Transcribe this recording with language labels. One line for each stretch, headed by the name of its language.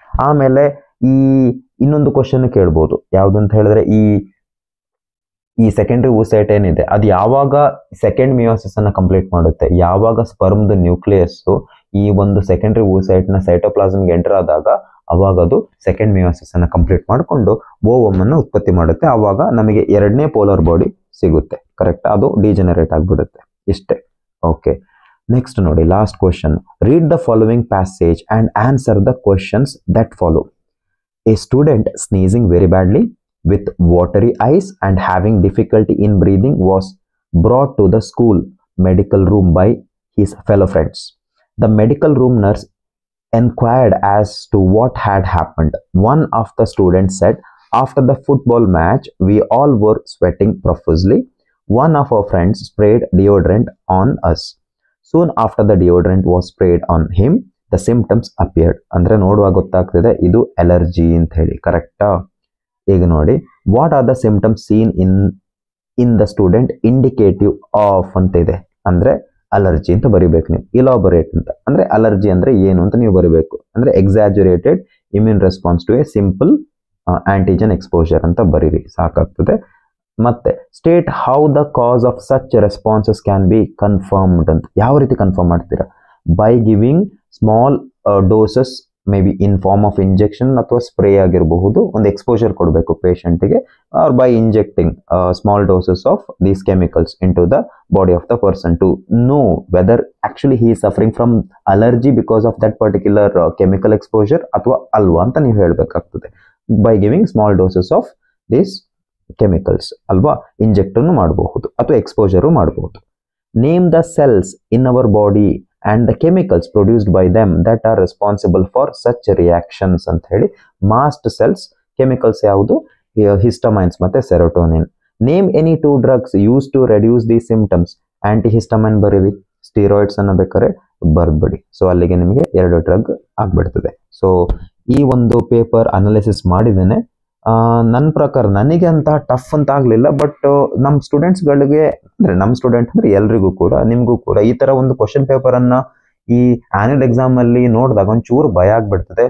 Kannada: ಆಮೇಲೆ ಈ ಇನ್ನೊಂದು ಕ್ವಶನ್ ಕೇಳ್ಬೋದು, ಯಾವ್ದು ಅಂತ ಹೇಳಿದ್ರೆ ಈ ಸೆಕೆಂಡರಿ oocyte ಏನಿದೆ ಅದು ಯಾವಾಗ ಸೆಕೆಂಡ್ ಮಿಯೋಸಿಸ್ ಅನ್ನ ಕಂಪ್ಲೀಟ್ ಮಾಡುತ್ತೆ, ಯಾವಾಗ ಸ್ಪರ್ಮ್ದ ನ್ಯೂಕ್ಲಿಯಸ್ ಈ ಒಂದು ಸೆಕೆಂಡರಿ oocyte ನ ಸೈಟೋಪ್ಲಾಸಮ್ಗೆ ಎಂಟರ್ ಆದಾಗ ಅವಾಗ ಅದು ಸೆಕೆಂಡ್ ಮಿಯೋಸಿಸ್ ಅನ್ನ ಕಂಪ್ಲೀಟ್ ಮಾಡಿಕೊಂಡು ಓವಮ್ ಅನ್ನು ಉತ್ಪತ್ತಿ ಮಾಡುತ್ತೆ. ಅವಾಗ ನಮಗೆ 2ನೇ ಪೋಲಾರ್ ಬಾಡಿ ಸಿಗುತ್ತೆ, ಕರೆಕ್ಟ್? ಅದು ಡಿಜೆನರೇಟ್ ಆಗಿಬಿಡುತ್ತೆ. ಇಷ್ಟೇ.
English: Okay, next ನೋಡಿ, last question. Read the following passage and answer the questions that follow. A student sneezing very badly with watery eyes and having difficulty in breathing was brought to the school medical room by his fellow friends. The medical room nurse inquired as to what had happened. One of the students said, after the football match, we all were sweating profusely. One of our friends sprayed deodorant on us. Soon after the deodorant was sprayed on him, the symptoms appeared.
Kannada: ಅಂದ್ರೆ ನೋಡುವಾಗ ಗೊತ್ತಾಗ್ತಿದೆ ಇದು allergy ಅಂತ ಹೇಳಿ, ಕರೆಕ್ಟಾ?
English: ಈಗ ನೋಡಿ, what are the symptoms seen in the student indicative of
Kannada: ಅಂತ ಇದೆ, ಅಂದ್ರೆ ಅಲರ್ಜಿ ಅಂತ ಬರಿಬೇಕು ನೀವು. ಇಲಾಬೊರೇಟ್ ಅಂತ ಅಂದ್ರೆ ಅಲರ್ಜಿ ಅಂದ್ರೆ ಏನು ಅಂತ ನೀವು ಬರಿಬೇಕು. ಅಂದ್ರೆ
English: exaggerated immune response to a simple antigen exposure
Kannada: ಅಂತ ಬರೀರಿ, ಸಾಕಾಗ್ತದೆ.
English: ಮತ್ತೆ state how the cause of such responses can be confirmed ಅಂತ.
Kannada: ಯಾವ ರೀತಿ ಕನ್ಫರ್ಮ್ ಮಾಡ್ತೀರಾ?
English: by giving small doses may be in form of injection
Kannada: ಅಥವಾ ಸ್ಪ್ರೇ ಆಗಿರಬಹುದು, ಒಂದು ಎಕ್ಸ್ಪೋಜರ್ ಕೊಡಬೇಕು ಪೇಷಂಟ್ಗೆ,
English: or by injecting small doses of these chemicals into the body of the person to know whether actually he is suffering from allergy because of that particular chemical exposure
Kannada: ಅಥವಾ ಅಲ್ವಾ ಅಂತ ನೀವು ಹೇಳಬೇಕಾಗ್ತದೆ.
English: by giving small doses of these chemicals ಅಲ್ವಾ,
Kannada: ಇಂಜೆಕ್ಟನ್ನು ಮಾಡಬಹುದು ಅಥವಾ exposure ಮಾಡಬಹುದು.
English: name the cells in our body and the chemicals produced by them that are responsible for such reactions
Kannada: ಅಂತ ಹೇಳಿ.
English: Mast cells chemicals ಯಾವುದು? Histamines ಮತ್ತೆ serotonin. Name any 2 drugs used to reduce these symptoms.
Kannada: ಆಂಟಿಹಿಸ್ಟಮೈನ್ ಬರೀರಿ, steroids ಅನ್ನ ಬೇಕಾದ್ರೆ ಬರ್ದ್ಬಿಡಿ. So ಅಲ್ಲಿಗೆ ನಿಮಗೆ 2 drug ಆಗ್ಬಿಡ್ತದೆ. ಸೊ ಈ ಒಂದು ಪೇಪರ್ ಅನಾಲಿಸಿಸ್ ಮಾಡಿದ್ದೇನೆ. ನನ್ನ ಪ್ರಕಾರ ನನಗೆ ಅಂತ ಟಫ್ ಅಂತ ಆಗಲಿಲ್ಲ, ಬಟ್ ನಮ್ಮ ಸ್ಟೂಡೆಂಟ್ಸ್ಗಳಿಗೆ ಅಂದರೆ ನಮ್ಮ ಸ್ಟೂಡೆಂಟ್ ಅಂದರೆ ಎಲ್ರಿಗೂ ಕೂಡ, ನಿಮಗೂ ಕೂಡ ಈ ಥರ ಒಂದು ಕ್ವಶನ್ ಪೇಪರನ್ನು ಈ ಆ್ಯನ್ಯುವಲ್ ಎಕ್ಸಾಮಲ್ಲಿ ನೋಡಿದಾಗ ಒಂಚೂರು ಭಯ ಆಗಿಬಿಡ್ತದೆ.